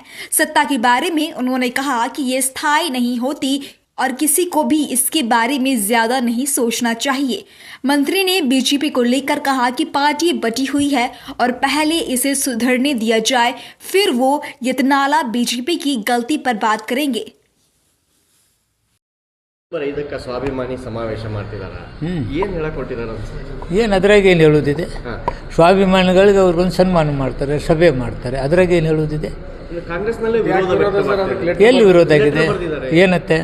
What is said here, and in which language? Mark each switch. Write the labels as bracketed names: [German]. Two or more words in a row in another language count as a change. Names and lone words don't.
[Hindi] सत्ता के बारे में उन्होंने कहा कि ये स्थायी नहीं होती और किसी को भी इसके बारे में ज्यादा नहीं सोचना चाहिए। मंत्री ने बीजेपी को लेकर कहा कि पार्टी बटी हुई है और पहले इसे सुधरने दिया जाए, फिर वो यत्नाला बीजेपी की गलती पर बात करेंगे। [Kannada] ಇದಕ್ಕೆ ಸ್ವಾಭಿಮಾನಿ ಸಮಾವೇಶ ಮಾಡ್ತಿದ್ದಾರೆ, ಏನು ಹೇಳಕ್ ಹೊರಟಿದ್ದಾರೆ ಅಂತ? ಏನು ಅದ್ರಾಗ ಏನು ಹೇಳೋದಿದೆ? ಸ್ವಾಭಿಮಾನಿಗಳಿಗೆ ಅವ್ರಿಗೊಂದು ಸನ್ಮಾನ ಮಾಡ್ತಾರೆ, ಸಭೆ ಮಾಡ್ತಾರೆ, ಅದ್ರಾಗ ಏನು ಹೇಳೋದಿದೆ? ಕಾಂಗ್ರೆಸ್ನಲ್ಲಿ ಎಲ್ಲಿ ವಿರೋಧ ಆಗಿದೆ? ಏನತ್ತೆ